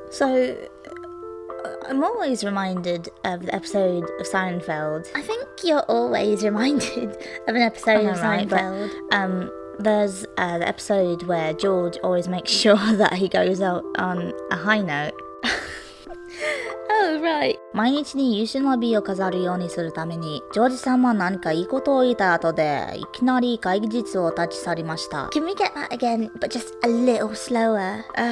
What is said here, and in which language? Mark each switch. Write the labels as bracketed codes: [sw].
[en] So, I'm always reminded of the episode of Seinfeld. I think you're always reminded of an episode of Seinfeld. But, there's the episode where George always makes sure that he goes out on a high note. Oh, right. [ja] 毎日に優秀な美を飾るようにするために、ジョージさんは何かいいことを言った後で、いきなり会議室を立ち去りました。 [en] Can we get that again, but just a little slower?